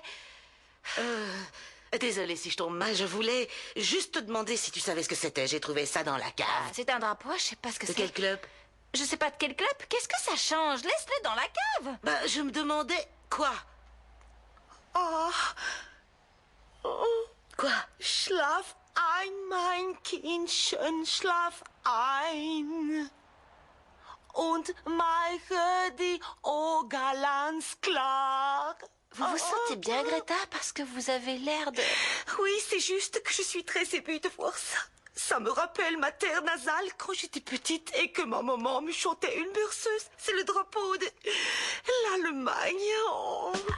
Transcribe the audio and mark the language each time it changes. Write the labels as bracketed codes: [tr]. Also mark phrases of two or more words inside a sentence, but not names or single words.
[fr] Désolée si je tombe mal, je voulais juste te demander si tu savais ce que c'était. J'ai trouvé ça dans la cave. Ah, c'est un drapeau, je sais pas ce que c'est. De quel club? Je sais pas de quel club. Qu'est-ce que ça change? Laisse-le dans la cave. Bah, je me demandais... Quoi? Oh, Quoi? [de] schlaf ein, mein Kindchen, schlaf ein. Und mache die Augen ganz klar. [fr] Vous vous sentez bien, Greta, parce que vous avez l'air de... Oui, c'est juste que je suis très émue de voir ça. Ça me rappelle ma terre nasale quand j'étais petite et que ma maman me chantait une berceuse. C'est le drapeau de l'Allemagne. Oh.